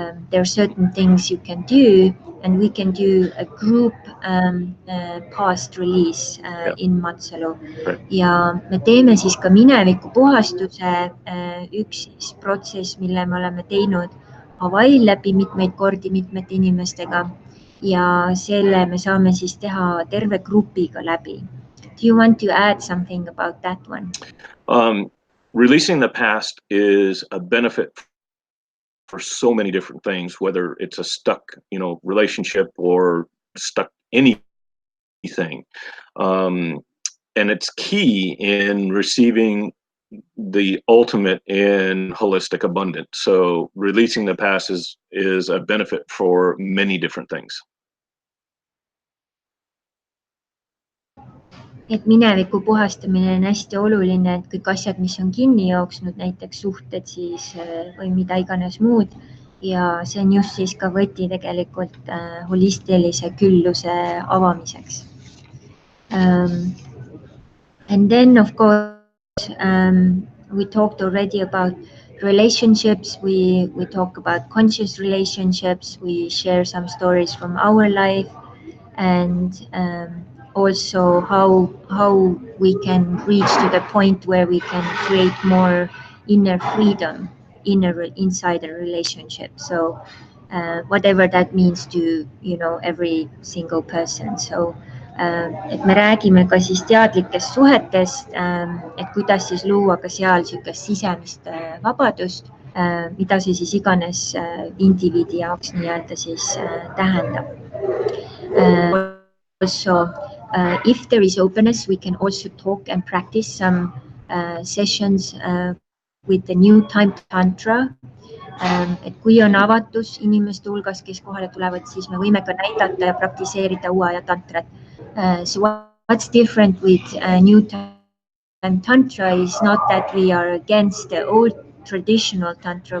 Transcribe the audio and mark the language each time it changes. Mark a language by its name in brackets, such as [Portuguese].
[English] There are certain things you can do, and we can do a group past release in Matsalu. [Estonian] Ja me teeme siis ka mineviku puhastuse, üks siis protsess, mille me oleme teinud Hawaii läbi mitmeid kordi mitmete inimestega, ja selle me saame siis teha terve grupiga läbi. [English] Do you want to add something about that one? Releasing the past is a benefit for so many different things, whether it's a stuck, relationship or stuck anything. And it's key in receiving the ultimate in holistic abundance. So releasing the past is a benefit for many different things. [Estonian] et mineviku puhastamine on hästi oluline, et kõik asjad, mis on kinni jooksnud, näiteks suhted siis või mida iganes muud. Ja see on just siis ka võti tegelikult holistilise külluse avamiseks. [English] And then of course we talked already about relationships. We talk about conscious relationships. We share some stories from our life, and also how we can reach to the point where we can create more inner freedom inside a relationship. So whatever that means to every single person. [Estonian] So et me räägime ka siis teadlikest suhetest, et kuidas siis luua ka seal niisugust sisemist vabadust, mida see siis iganes indiviidi jaoks nii-öelda siis tähendab. [English] Also, if there is openness, we can also talk and practice some sessions with the new time tantra. [Estonian] Et kui on avatus inimeste hulgas, kes kohale tulevad, siis me võime ka näidata ja praktiseerida uue aja tantrat. [English] So what's different with new time tantra is not that we are against the old traditional tantra.